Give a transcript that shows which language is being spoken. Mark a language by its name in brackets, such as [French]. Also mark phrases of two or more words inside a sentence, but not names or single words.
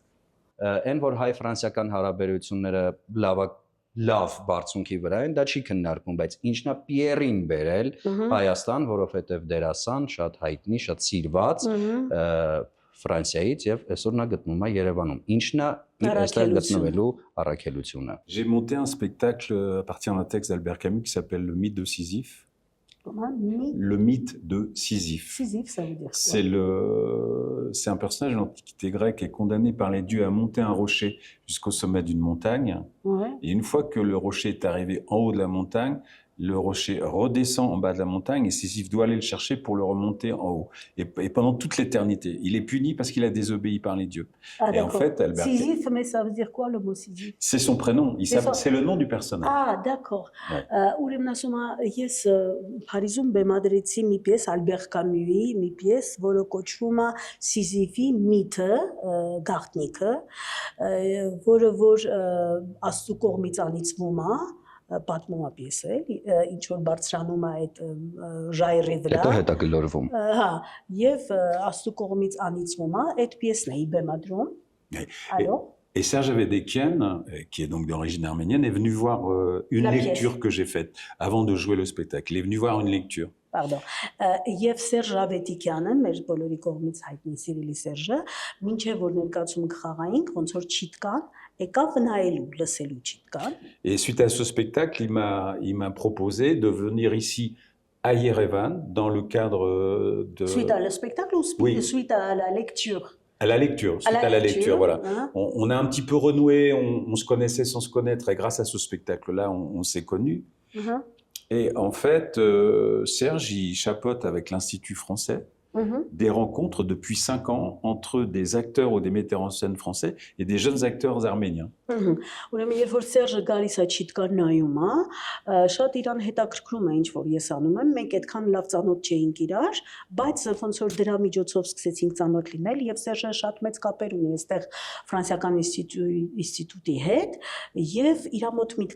[Armenian] Այն որ հայ-ֆրանսիական հարաբերությունները լավ բարձունքի վրա են, դա չի քննարկվում, բայց ինչն է Պիերին բերել Հայաստան, որովհետեւ դերասան շատ հայտնի, շատ սիրված Ֆրանսիայից եւ այսօր նա գտնվում է Երևանում։ Ինչն է այստեղ գտնվելու առաքելությունը։ [French] J'ai monté un spectacle à partir d'un texte d'Albert Camus qui s'appelle Le mythe de Sisyphe. Comment? Le mythe de Sisyphe. Sisyphe, ça veut dire quoi? C'est un personnage de l'Antiquité grecque qui est condamné par les dieux à monter un rocher jusqu'au sommet d'une montagne. Ouais. Et une fois que le rocher est arrivé en haut de la montagne, le rocher redescend en bas de la montagne et Sisyphe doit aller le chercher pour le remonter en haut. Et pendant toute l'éternité. Il est puni parce qu'il a désobéi par les dieux. Ah, et en fait, Albert... Sisyphe, mais ça veut dire quoi le mot Sisyphe? C'est son prénom. C'est le nom du personnage. Ah, d'accord. [Armenian] Ուրեմն ասում ես Փարիզում բեմադրեցի մի պիես Ալբեր Կամյուի, մի պիես, որը կոչվում է Սիզիֆի միթը, գաղտնիքը, որը որ Աստծո կողմից անիծվում է, պատմում է պիեսը, ինչ որ բարձրանում է այդ ժայռի վրա։ Հետո հետագլորվում։ Հա, եւ Աստծո կողմից անիծվում է, այդ պիեսն է բեմադրում։ Allô? [French] Et Serge Avedékian, qui est donc d'origine arménienne, est venu voir une lecture que j'ai faite avant de jouer le spectacle. Il est venu voir une lecture. Pardon. [Armenian] Եվ Սերժ Ավետիկյանը, մեր բոլորի կողմից հայտնի սիրելի Սերժը, մինչև որ ներկայացումը կխաղայինք, ոնց որ չիտկան, եկավ նայելու, լսելու չիտկան։ [French] Et suite à ce spectacle, il m'a proposé de venir ici à Yerevan dans le cadre de... Suite à le spectacle ou suite à la lecture? À la lecture, suite à la lecture, voilà. On a un petit peu renoué, on se connaissait sans se connaître, et grâce à ce spectacle-là, on s'est connus. Et en fait, Serge, il chapeaute avec l'Institut français des rencontres depuis 5 ans entre des acteurs ou des metteurs en scène français et des jeunes acteurs arméniens. [Armenian] Ուրեմն երբ որ Սերժը գալիս է չիտկան նայում է, շատ իրան հետաքրքրում է ինչ որ ես անում եմ, մենք այդքան լավ ծանոթ չէինք իրար, բայց ոնց որ դրա միջոցով սկսեցինք ծանոթ լինել եւ Սերժը շատ մեծ կապեր ունի այստեղ ֆրանսիական ինստիտուտի հետ եւ իր մոտ միտք